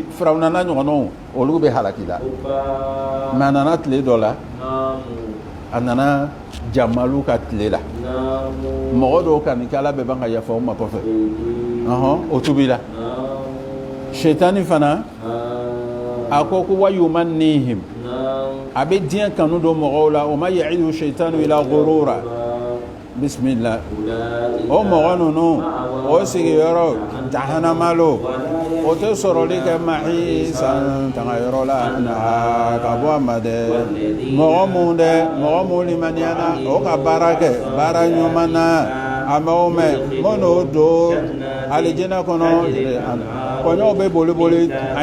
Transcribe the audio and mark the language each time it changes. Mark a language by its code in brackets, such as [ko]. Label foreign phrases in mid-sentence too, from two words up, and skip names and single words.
[bm] firawuna n'a ɲɔgɔnnaw olu bɛ halaki la mɛ a nana tile dɔ la a nana jamalu ka tile la mɔgɔ dɔw ka nin kɛ ala bɛ ban ka yafa o ma kɔfɛ o tubila shetani fana a ko wayumannihim a bɛ diɲɛ kanu don mɔgɔw la o [ar] ما يعد الشيطان إلا غرورا [bm] bismillah o mɔgɔ ninnu o sigiyɔrɔ jahanama lo o tɛ sɔrɔli kɛ mahisan tanga yɔrɔ la ka bɔ a ma dɛ mɔgɔ mun limaniyana o ka baara kɛ baara ɲuman na a m'o mɛn minnu don alijinɛ kɔnɔ kɔɲɔw bɛ boli a